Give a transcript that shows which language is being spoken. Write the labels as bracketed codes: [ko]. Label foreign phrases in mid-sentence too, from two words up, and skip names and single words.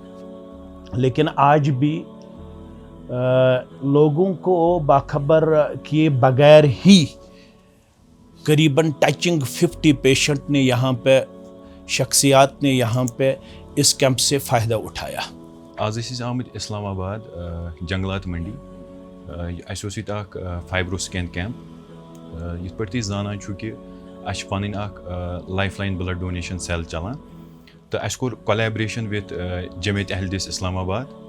[ur] لیکن آج بھی لوگوں کو باخبر کیے بغیر ہی قریباً [en] touching 50 patient [ur] نے یہاں پہ شخصیات نے یہاں پہ اس کیمپ سے فائدہ اٹھایا. [ks] آز ٲسۍ آمٕتۍ اسلام آباد جنگلات منڈی. اَسہِ اوس ییٚتہِ اکھ [en] FibroScan camp. [ks] یِتھ پٲٹھۍ تُہۍ زانان چھُو کہِ اَسہِ چھِ پَنٕنۍ اکھ [en] life line blood donation cell [ks] چلان تہٕ اَسہِ کوٚر [en] collaboration with [ks] جمیت اہل حدیث اسلام آباد.